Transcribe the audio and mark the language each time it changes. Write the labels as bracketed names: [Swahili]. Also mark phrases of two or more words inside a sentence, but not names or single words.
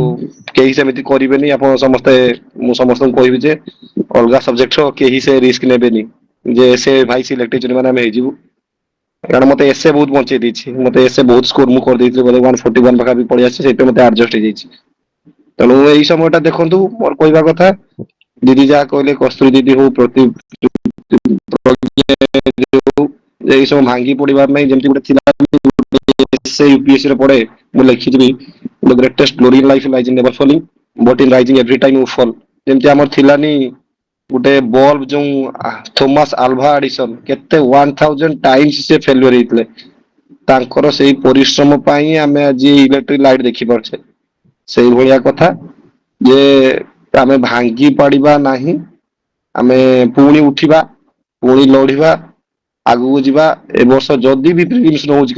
[Odia] କେହି ସେମିତି କରିବେନି ଆପଣ ସମସ୍ତେ ମୁଁ ସମସ୍ତଙ୍କୁ କହିବି ଯେ ଅଲଗା ସବଜେକ୍ଟର କେହି ସେ ରିସ୍କ ନେବେନି ଯେ ସେ ଭାଇ ସିଲେକ୍ଟ ହେଇଛନ୍ତି ମାନେ ଆମେ ହେଇଯିବୁ କାରଣ ମତେ ଏସେ ବହୁତ ବଞ୍ଚେଇ ଦେଇଛି ମତେ ଏସେ ବହୁତ ସ୍କୋର ମୁଁ କରିଦେଇଥିଲି ବୋଧେ 141 ପାଖାପାଖି ପଳେଇ ଆସିଛି ସେଇଥିପାଇଁ ମତେ ଆଡଜଷ୍ଟ ହେଇଯାଇଛି ତେଣୁ ଏଇ ସମୟଟା ଦେଖନ୍ତୁ ମୋର କହିବା କଥା ଦିଦି ଯାହା କହିଲେ କସ୍ତୁରୀ ଦିଦି ହଉ ଏଇ ସବୁ ଭାଙ୍ଗି ପଡିବା ପାଇଁ ଯେମିତି ଗୋଟେ ଥିଲା ୟୁପିଏସସି ରେ ପଢେ ମୁଁ ଲେଖିଥିଲି [English] the greatest glory in life lies in never falling but in rising every time you fall [Odia] ଯେମିତି ଆମର ଥିଲାନି ଗୋଟେ ବଲ୍ବ ଯୋଉ ଥୋମାସ ଆଲଭା ଏଡିସନ କେତେ 1000 ଟାଇମ୍ସ ସେ ଫେଲୁଅର ହେଇଥିଲେ ତାଙ୍କର ସେଇ ପରିଶ୍ରମ ପାଇଁ ଆମେ ଆଜି [English] electric light [Odia] ଦେଖିପାରୁଛେ ସେଇଭଳିଆ କଥା ଯେ ଆମେ ଭାଙ୍ଗି ପାରିବା ନାହିଁ ଆମେ ପୁଣି ଉଠିବା ପୁଣି ଲଢିବା ଆଗକୁ ଯିବା ଏ ବର୍ଷ ଯଦି ବି ପ୍ରିଲିମ୍ସ ନ ହଉଛି